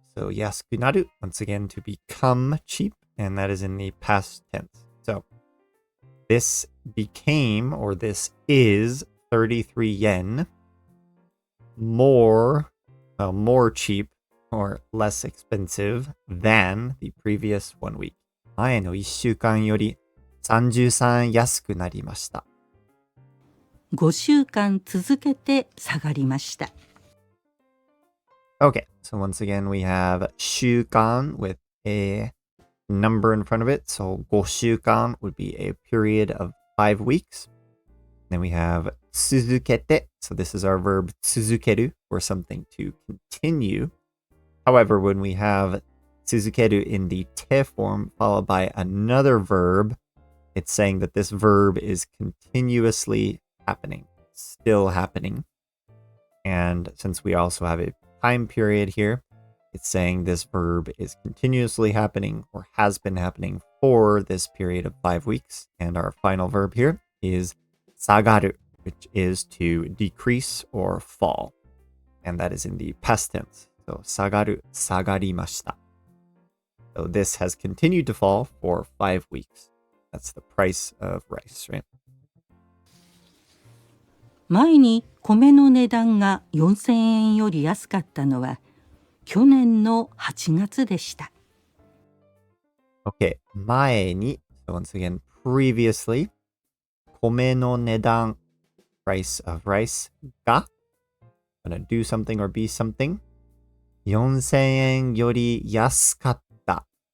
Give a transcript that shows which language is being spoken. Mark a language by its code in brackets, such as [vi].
[en] So 安くなる, once again, to become cheap, and that is in the past tense. So this became, or this is 33 yen more cheap or less expensive than the previous 1 week. [ja] 前の1週間より33円安くなりました。 5週間続けて下がりました。 [en] Okay, so once again we have 週間 with a number in front of it. So 5週間 would be a period of 5 weeks. Then we have 続けて. So this is our verb 続ける, or something to continue. However, when we have 続ける in the te form followed by another verb, it's saying that this verb is continuously happening, still happening. And since we also have a time period here, it's saying this verb is continuously happening or has been happening for this period of 5 weeks. And our final verb here is 下がる, which is to decrease or fall. And that is in the past tense. [ja] So 下がる, 下がりました. [en] So this has continued to fall for 5 weeks. That's the price of rice, right? [ja] 前に米の値段が4000円より安かったのは去年の8月でした。 [en] Okay, 前に, so once again, previously, [ja] 米の値段, [en] price of rice, が, gonna do something or be something, [ja] 4000円より安かった.